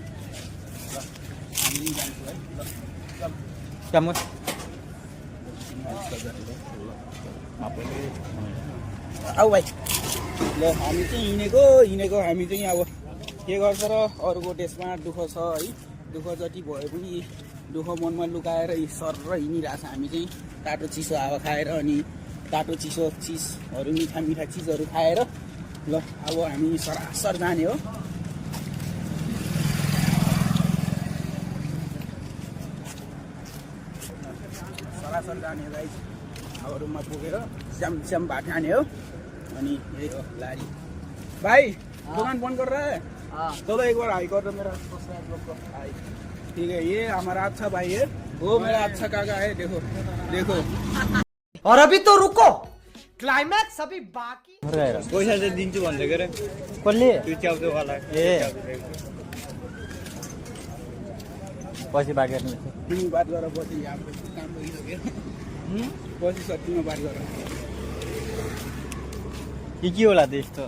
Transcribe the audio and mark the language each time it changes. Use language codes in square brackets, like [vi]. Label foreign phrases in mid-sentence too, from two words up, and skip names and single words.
[ne] हामी जान्छौँ है ल आऊ भाइ ल हामी चाहिँ हिँडेको हामी चाहिँ अब के गर्छ र अरूको देशमा दुःख छ है दुःख जति भए पनि दुःख मनमा लुकाएर सर र हिँडिरहेछ हामी चाहिँ तातो चिसो हावा खाएर अनि तातो चिसो चिजहरू मिठा मिठा चिजहरू खाएर ल अब हामी सरासर जाने हो सरासर जाने भाइ अब रुममा पुगेर स्याम भात खाने हो अनि यही हो [hi] लारी भाई दुकान बंद कर रहा है चलो एक बार हाई कर दो मेरा सब्सक्राइब लोग को हाई ठीक है ये हमारा अच्छा भाई है वो मेरा अच्छा काका है देखो देखो और अभी तो रुको क्लाइमैक्स अभी बाकी [ne] पैसा चाहिँ दिन्छु भन्दै गरे कसले त्यो च्याउको वाला ए पछि बाँकी गर्नु तिमी बात गर पछि हाम्रो काम भइसक्यो पछि सकिनु बात गर के होला त्यस्तो